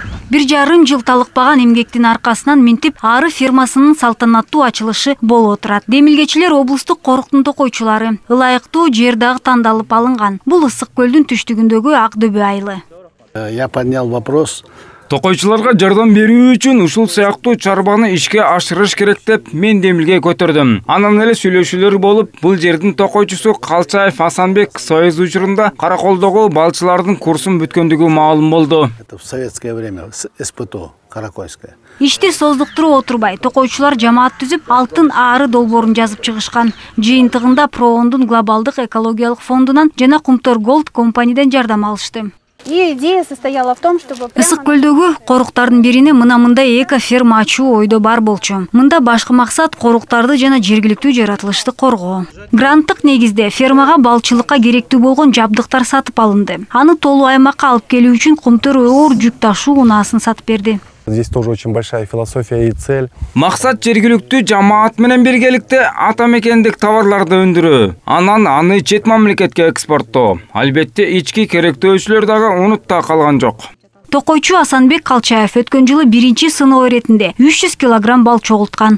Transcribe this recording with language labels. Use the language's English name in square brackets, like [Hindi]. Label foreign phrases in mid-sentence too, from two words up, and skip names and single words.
[Kyrgyz] 1,5 жыл талыкпаган эмгектин аркасынан Минтип ары фермасынын салтанаттуу ачылышы болуп отурат. Демилгечилер облустук коруктун токойчулары. Ылайыктуу жер дагы тандалып алынган. Бул Ысык көлдүн түштүгүндөгү Ак-Дөбө айылы. [Russian] Я поднял вопрос. [Kyrgyz] Токойчуларга жардам берүү үчүн ушул сыяктуу чарбаны ишке ашырыш керек деп мен демилге көтөрдүм. Анан эле сүйлөшүүлөр болуп, бул жердин токойчусу Калчаев Асанбек союз учурунда Караколдогу балчылардын курсун бүткөндүгү маалым болду. [Russian] Это в советское время, СПТО, Каракойская. [Kyrgyz] Ишти создуктуруп отурбай, токойчулар жамаат түзүп, алтын ары долбоорун жазып чыгышкан. Жыйынтыгында Проондун глобалдык экологиялык фондунан жана Кумтөр Голд компаниядан жардам алышты. [Russian] И идея состояла в том, чтобы... [Kyrgyz] Ысык көлдөгү коруктардын бирине мындай эко-ферма ачуу ойдо бар болчу. Мында башкы максат коруктарды жана жергиликтүү жаратылышты коргоо. Гранттык негизде фермага балчылыкка керектүү болгон жабдыктар сатып алынды. Аны толуу аймакка алып келүү үчүн Кумтөр оор жүк ташуу унаасын сатып берди. [Russian] Здесь тоже очень большая философия и цель. [Kyrgyz] Максат жергиликтүү жамаат менен биргеликте атамекендик товарларды өндүрүү, анан аны чет мамлекетке экспорттоо. Албетте ички керектөөчүлөр дагы унутта калган жок. Токойчу Асанбек Калчаев өткөн жылы биринчи сыноо иретинде 300 килограмм бал чогулткан.